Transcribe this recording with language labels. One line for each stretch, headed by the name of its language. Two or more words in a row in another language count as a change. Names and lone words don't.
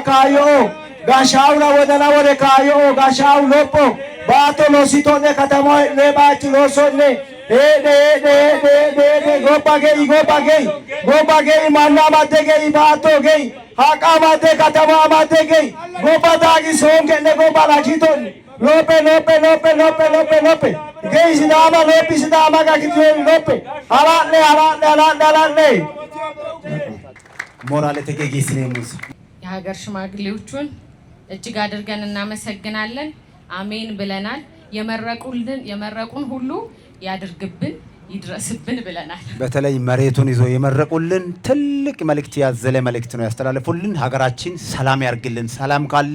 Sidamo: kaayo'o gashaawura wodana wore kaayo'o gashaawu lopho baatto lossito'ne katama he'ne baachi loosso'ne heedhe gobba ge'i manna madde ge'i baatto ge'i haqa madde katama madde ge'i gobba daagi soonge'ne gobba lakito'ne lope ge'i sidaama lophi sidaama gakitiyooni lope hala'le ሞራል ተገጊስኔ ሙስ
Amharic: የሀገር ሽማግሌዎቹን እጅግ አድርገን እናመሰግናለን። አሜን ብለናል። የመረቁን ሁሉ ያድርግብን ይድረስብን ብለናል። በተለይ መሬቱን ይዞ የመረቁልን ትልቅ መልእክት ያዘለ መልእክት ነው ያስተላለፉልን። ሀገራችን ሰላም ያርግልን። ሰላም ካለ